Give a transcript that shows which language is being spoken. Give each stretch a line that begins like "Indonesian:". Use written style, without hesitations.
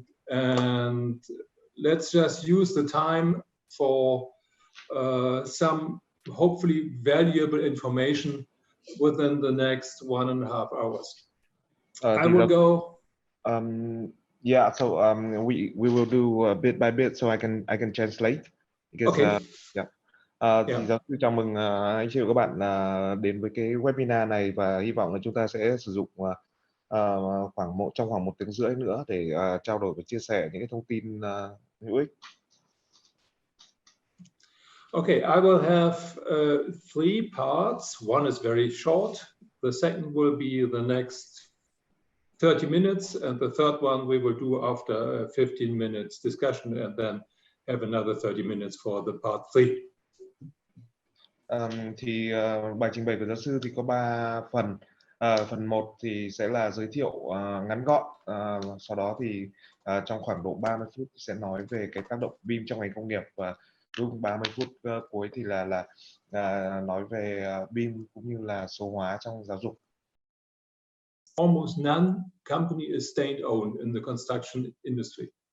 English: And let's just use the time for some hopefully valuable information within the next 1.5 hours. I will go. Yeah, so we will do bit by bit, so I can translate. Because, okay.
Vietnamese: Thì giáo sư chào mừng anh chị và các bạn đến với cái webinar này, và hy vọng là chúng ta sẽ sử dụng khoảng một tiếng rưỡi nữa để trao đổi và chia sẻ những cái thông tin hữu ích.
English: Okay, I will have 3 parts. One is very short. The second will be the next 30 minutes, and the third one we will do after 15 minutes discussion, and then have another 30 minutes for the part 3.
Vietnamese: Thì bài trình bày của giáo sư thì có 3 phần. Phần 1 thì sẽ là giới thiệu ngắn gọn, sau đó thì trong khoảng độ 30 phút sẽ nói về cái tác động BIM trong ngành công nghiệp, và đúng 30 phút cuối thì là nói về BIM cũng như là số hóa trong giáo dục.
English: Almost none company is state-owned in the construction industry.